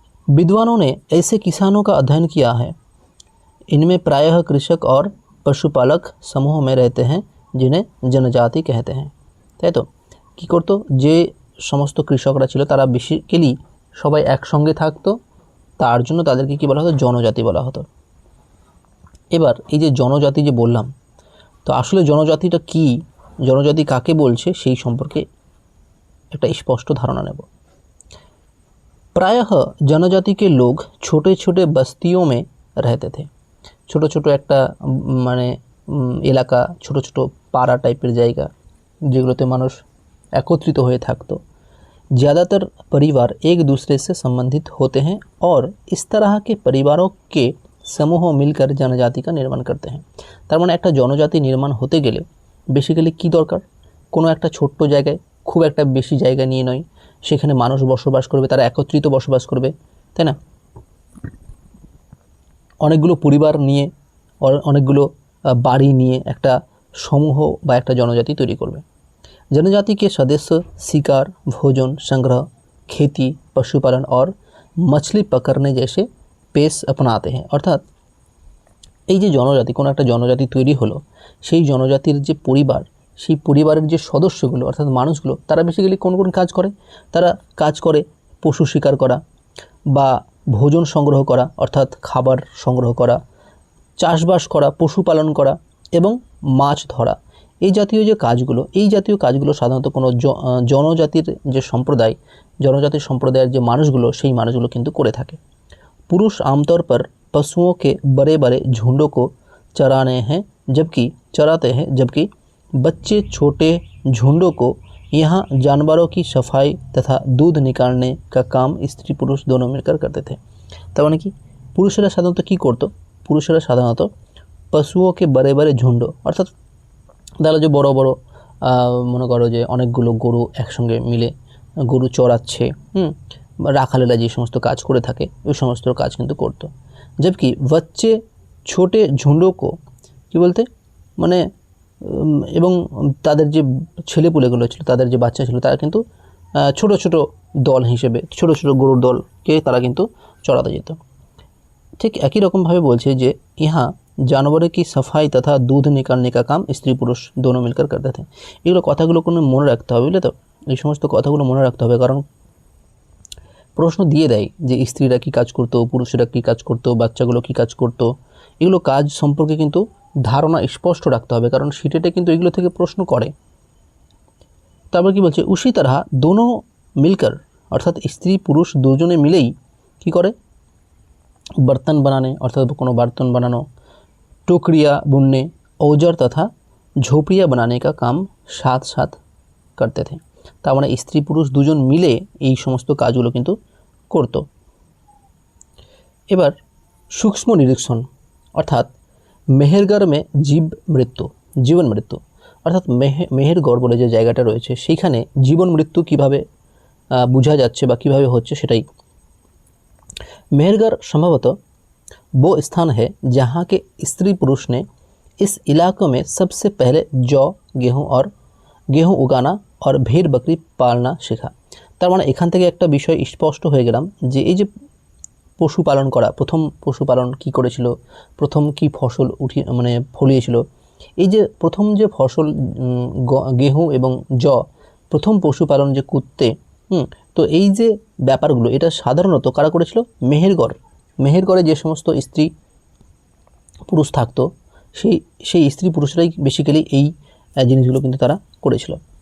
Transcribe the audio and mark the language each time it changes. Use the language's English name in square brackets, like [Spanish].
[Hindi] विद्वानों ने ऐसे किसानों का अध्ययन किया है, इनमें प्रायः कृषक और पशुपालक समूह में रहते हैं जिन्हें जनजाति कहते हैं। [Bangla] তাই তো কী করতো, যে সমস্ত কৃষকরা ছিল তারা বেসিক্যালি সবাই একসঙ্গে থাকতো, তার জন্য তাদেরকে কী বলা হতো, জনজাতি বলা হতো। এবার এই যে জনজাতি যে বললাম, তো আসলে জনজাতিটা কি, জনজাতি কাকে বলছে সেই সম্পর্কে একটা স্পষ্ট ধারণা নেব। [Hindi] प्रायः जनजाति के लोग छोटे छोटे बस्तियों में रहते थे, [Bangla] ছোটো ছোটো একটা মানে এলাকা, ছোটো ছোটো পাড়া টাইপের জায়গা যেগুলোতে মানুষ একত্রিত হয়ে থাকতো। [Hindi] ज़्यादातर परिवार एक दूसरे से संबंधित होते हैं और इस तरह के परिवारों के समूह मिलकर जनजाति का निर्माण करते हैं। [Bangla] তার মানে একটা জনজাতি নির্মাণ হতে গেলে বেসিক্যালি কী দরকার, কোনো একটা ছোট্ট জায়গায়, খুব একটা বেশি জায়গা নিয়ে নয়, সেখানে মানুষ বসবাস করবে, তারা একত্রিত বসবাস করবে, তাই না, অনেকগুলো পরিবার নিয়ে, অনেকগুলো বাড়ি নিয়ে একটা সমূহ বা একটা জনজাতি তৈরি করবে। [Hindi] जनजाति के सदस्य शिकार, भोजन संग्रह, खेती, पशुपालन और मछली पकड़ने जैसे पेश अपनाते हैं। [Bangla] অর্থাৎ এই যে জনজাতি, কোনো একটা জনজাতি তৈরি হলো, সেই জনজাতির যে পরিবার, সেই পরিবারের যে সদস্যগুলো অর্থাৎ মানুষগুলো, তারা বেসিক্যালি কোন কোন কাজ করে, তারা কাজ করে পশু শিকার করা বা ভোজন সংগ্রহ করা অর্থাৎ খাবার সংগ্রহ করা, চাষবাস করা, পশুপালন করা এবং মাছ ধরা, এই জাতীয় যে কাজগুলো, এই জাতীয় কাজগুলো সাধারণত কোনো জনজাতির যে সম্প্রদায়, জনজাতির সম্প্রদায়ের যে মানুষগুলো, সেই মানুষগুলো কিন্তু করে থাকে। [Hindi] पुरुष आमतौर पर पशुओं के बड़े बड़े झुंडों को चराते हैं जबकि बच्चे छोटे झुंडों को यहाँ जानवरों की सफाई तथा दूध निकालने का काम स्त्री पुरुष दोनों मिलकर करते थे। [Bangla] তার মানে কি, পুরুষেরা সাধারণত কী করতো, পুরুষেরা সাধারণত [Hindi] পশুओं के बड़े बड़े झुंड [Bangla] অর্থাৎ তাহলে যে বড় বড় মনে করো যে অনেকগুলো গরু একসঙ্গে মিলে গরু চড়াচ্ছে, রাখালেরা যে সমস্ত কাজ করে থাকে ওই সমস্ত কাজ কিন্তু করতো। [Hindi] जबकि बच्चे छोटे झुंडों को [Bangla] কি বলতে মানে এবং তাদের যে ছেলেপুলেগুলো ছিল, তাদের যে বাচ্চা ছিল, তারা কিন্তু ছোট ছোট দল হিসেবে ছোট ছোট গরুর দলকে তারা কিন্তু চড়াতে যেত। ঠিক একই রকমভাবে বলছে যে ইহা [Hindi] जानवरों की सफाई तथा दूध निकालने का काम स्त्री पुरुष दोनों मिलकर करते थे। [Bangla] এগুলো কথাগুলো কোনো মনে রাখতে হবে, বুঝলে তো, এই সমস্ত কথাগুলো মনে রাখতে হবে, কারণ প্রশ্ন দিয়ে দেয় যে স্ত্রীরা কী কাজ করতো, পুরুষেরা কী কাজ করতো, বাচ্চাগুলো কী কাজ করতো, এগুলো কাজ সম্পর্কে কিন্তু ধারণা স্পষ্ট রাখতে হবে, কারণ সিটেটে কিন্তু এগুলো থেকে প্রশ্ন করে। তারপর কি বলছে, [Hindi] উसी तरह दोनों मिलकर [Bangla] অর্থাৎ স্ত্রী পুরুষ দুজনে মিলেই কি করে, [Hindi] बर्तन बनाने [Bangla] অর্থাৎ কোনো [Hindi] बर्तन बनानो, टोकरियाँ बुनने, औजार तथा झोपड़ियाँ बनाने का काम साथ साथ करते थे। [Bangla] তার মানে স্ত্রী পুরুষ দুজন মিলে এই সমস্ত কাজগুলো কিন্তু করত। এবার সূক্ষ্ম নিরীক্ষণ অর্থাৎ মেহেরগড় মে জীবন মৃত্যু অর্থাৎ মেহেরগড় বলে যে জায়গাটা রয়েছে সেইখানে জীবন মৃত্যু কিভাবে বোঝা যাচ্ছে বা কিভাবে হচ্ছে সেটাই। [Hindi] मेहरगढ़ संभवतः वो स्थान है जहाँ के स्त्री पुरुष ने इस इलाकों में सबसे पहले जौ गेहूँ उगाना और भेड़ बकरी पालना শেখা। [Bangla] তার মানে এখান থেকে একটা বিষয় স্পষ্ট হয়ে গেলাম যে এই যে পশুপালন করা, প্রথম পশুপালন কি করেছিল, প্রথম কি ফসল ফলিয়েছিল, এই যে প্রথম যে ফসল গেহু এবং জौ প্রথম পশুপালন যে করতে, তো এই যে ব্যাপারগুলো এটা সাধারণত কারা করেছিল, মেহেরগড়ে যে সমস্ত স্ত্রী পুরুষ থাকতো সেই স্ত্রী পুরুষরাই বেসিক্যালি এই জিনিসগুলো কিন্তু তারা করেছিল।